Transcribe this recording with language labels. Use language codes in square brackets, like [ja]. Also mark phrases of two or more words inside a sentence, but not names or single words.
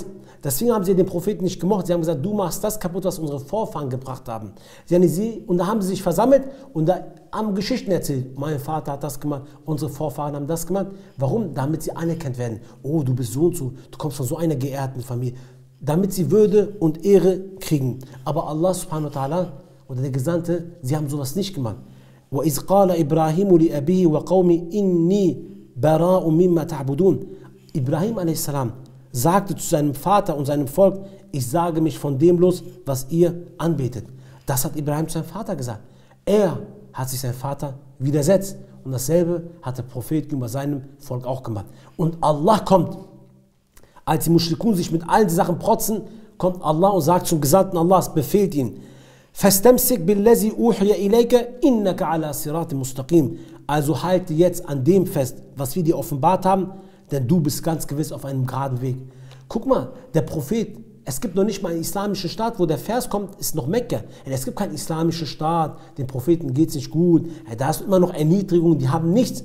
[de] Deswegen haben sie den Propheten nicht gemocht. Sie haben gesagt: Du machst das kaputt, was unsere Vorfahren gebracht haben. Und da haben sie sich versammelt und da haben Geschichten erzählt. Mein Vater hat das gemacht, unsere Vorfahren haben das gemacht. Warum? Damit sie anerkannt werden. Oh, du bist so und so, du kommst von so einer geehrten Familie. Damit sie Würde und Ehre kriegen. Aber [ar] الله سبحانه وتعالى [de] oder der Gesandte, sie haben sowas nicht gemacht. [ar] وَإِذْ قَالَ إِبْرَاهِيمُ لِأَبِيهِ وَقَوْمِ إِنِّي بَرَاءٌ مِمَّا تَعْبُدُونَ. [de] Ibrahim a.s. sagte zu seinem Vater und seinem Volk: Ich sage mich von dem los, was ihr anbetet. Das hat Ibrahim zu seinem Vater gesagt. Er hat sich seinem Vater widersetzt. Und dasselbe hat der Prophet gegenüber seinem Volk auch gemacht. Und Allah kommt, als die Mushrikun sich mit allen Sachen protzen, kommt Allah und sagt zum Gesandten Allahs, befehlt ihn: [ar] فَاسْتَمْسِكْ بِالَّذِي أُوحِيَ إِلَيْكَ إِنَّكَ عَلَى صِرَاطٍ مُسْتَقِيمٍ. [de] Also halte jetzt an dem fest, was wir dir offenbart haben, denn du bist ganz gewiss auf einem geraden Weg. Guck mal, der Prophet, es gibt noch nicht mal einen islamischen Staat, wo der Vers kommt, ist noch Mekka. Es gibt keinen islamischen Staat, den Propheten geht es nicht gut, da ist immer noch Erniedrigung, die haben nichts.